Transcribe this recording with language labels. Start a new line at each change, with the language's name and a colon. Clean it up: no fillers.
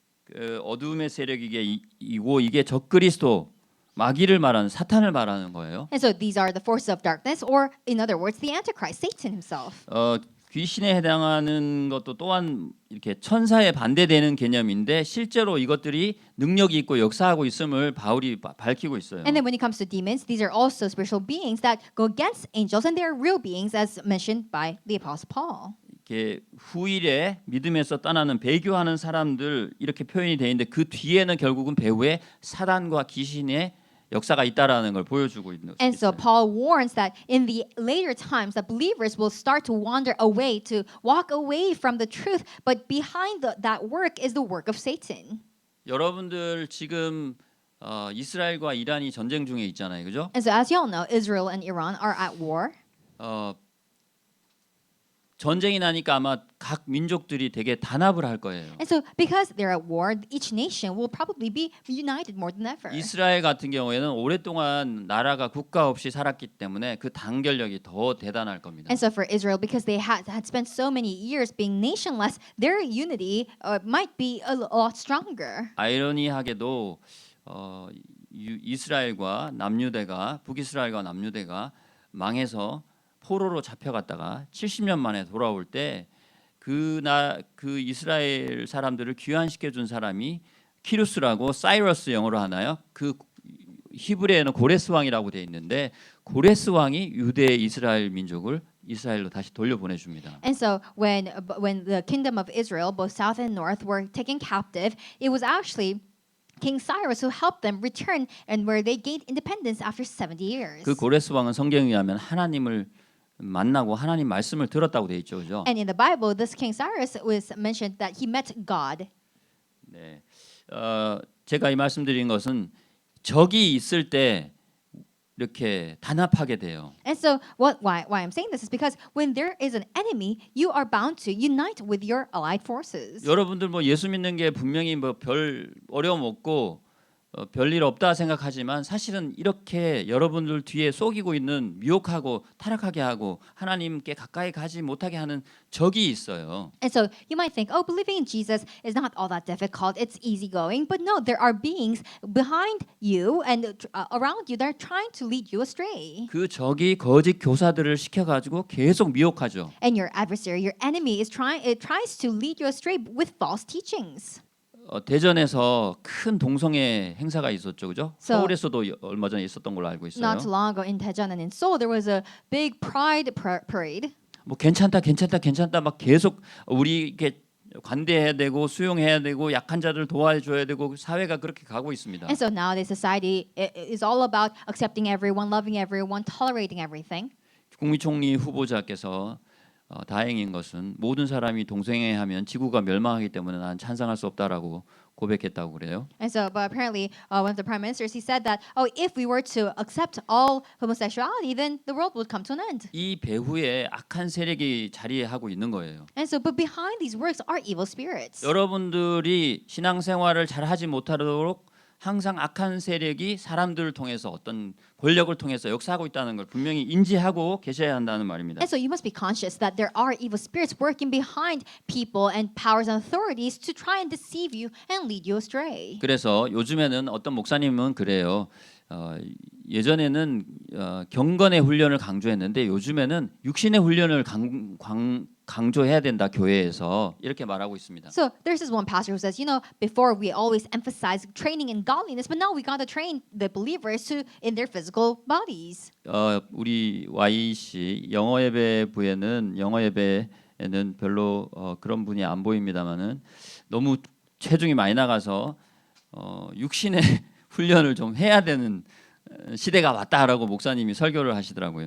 Korean: 그 어둠의 세력이고 이게 적그리스도 마귀를 말하는 사탄을 말하는 거예요.
English: And so these are the forces of darkness, or in other words, the Antichrist, Satan himself.
Korean: 귀신에 해당하는 것도 또한 이렇게 천사에 반대되는 개념인데 실제로 이것들이 능력이 있고 역사하고 있음을 바울이 밝히고 있어요.
English: And then when it comes to demons, these are also spiritual beings that go against angels, and they are real beings, as mentioned by the Apostle Paul.
Korean: 이렇게 후일에 믿음에서 떠나는 배교하는 사람들 이렇게 표현이 돼 있는데 그 뒤에는 결국은 배후에 사단과 귀신의 역사가 있다라는 걸 보여주고 있는.
English: And so Paul warns that in the later times that believers will start to wander away, to walk away from the truth, but behind that work is the work of Satan.
Korean: 여러분들 지금 이스라엘과 이란이 전쟁 중에 있잖아요, 그죠?
English: And so as you all know, Israel and Iran are at war.
Korean: 전쟁이 나니까 아마 각 민족들이 되게 단합을 할 거예요.
English: And so because they're at war, each nation will probably be united more than ever.
Korean: 이스라엘 같은 경우에는 오랫동안 나라가 국가 없이 살았기 때문에 그 단결력이 더 대단할 겁니다.
English: And so for Israel, because they had spent so many years being nationless, their unity might be a lot stronger.
Korean: 아이러니하게도 이스라엘과 남유대가 북이스라엘과 남유대가 망해서 포로로 잡혀갔다가 70년 만에 돌아올 때 그 이스라엘 사람들을 귀환시켜 준 사람이 키루스라고 사이러스 영어로 하나요? 그 히브리어에는 고레스 왕이라고 돼 있는데 고레스 왕이 유대 이스라엘 민족을 이스라엘로 다시 돌려보내 줍니다.
English: And so when the kingdom of Israel, both south and north, were taken captive, it was actually King Cyrus who helped them return, and where they gained independence after 70 years.
Korean: 그 고레스 왕은 성경에 의하면 하나님을 만나고 하나님 말씀을 들었다고 돼 있죠, 그죠?
English: And in the Bible, this King Cyrus was mentioned that he met God.
Korean: 네, 제가 이 말씀드린 것은 적이 있을 때 이렇게 단합하게 돼요.
English: And so why I'm saying this is because when there is an enemy, you are bound to unite with your allied forces.
Korean: 여러분들 뭐 예수 믿는 게 분명히 뭐 별 어려움 없고 별일 없다 생각하지만 사실은 이렇게 여러분들 뒤에 속이고 있는 미혹하고 타락하게 하고 하나님께 가까이 가지 못하게 하는 적이 있어요.
English: And so you might think, oh, believing in Jesus is not all that difficult. It's easygoing. But no, there are beings behind you and around you that are trying to lead you astray.
Korean: 그 적이 거짓 교사들을 시켜가지고 계속 미혹하죠.
English: And your adversary, your enemy, tries to lead you astray with false teachings.
Korean: 대전에서 큰 동성애 행사가 있었죠, 그죠?
English: So-
Korean: 서울에서도 얼마 전에 있었던 걸로 알고 있어요.
English: Not too long ago in Daejeon and in Seoul, there was a big pride parade.
Korean: 뭐 괜찮다 막 계속 우리에게 관대해야 되고 수용해야 되고 약한 자들 도와줘야 되고 사회가 그렇게 가고 있습니다.
English: And so nowadays society is all about accepting everyone, loving everyone, tolerating everything.
Korean: 국무총리 후보자께서 다행인 것은 모든 사람이 동성애하면 지구가 멸망하기 때문에 난 찬성할 수 없다라고 고백했다고 그래요.
English: And so, but apparently, one of the prime ministers, he said that, oh, if we were to accept all homosexuality, then the world would come to an end.
Korean: 이 배후에 악한 세력이 자리하고 있는 거예요.
English: And so, but behind these works are evil spirits.
Korean: 여러분들이 신앙생활을 잘 하지 못하도록 항상 악한 세력이 사람들을 통해서 어떤 권력을 통해서 역사하고 있다는 걸 분명히 인지하고 계셔야 한다는 말입니다.
English: And so you must be conscious that there are evil spirits working behind people and powers and authorities to try and deceive you and lead you astray.
Korean: 그래서 요즘에는 어떤 목사님은 그래요. 예전에는 경건의 훈련을 강조했는데 요즘에는 육신의 훈련을 강조해야 된다 교회에서 이렇게 말하고 있습니다.
English: So there's this one pastor who says, you know, before we always emphasize training in godliness, but now we got to train the believers to in their physical bodies.
Korean: 우리 YC 영어 예배부에는 영어 예배에는 별로 그런 분이 안 보입니다만은 너무 체중이 많이 나가서 육신의 훈련을 좀 해야 되는 시대가 왔다라고 목사님이 설교를 하시더라고요.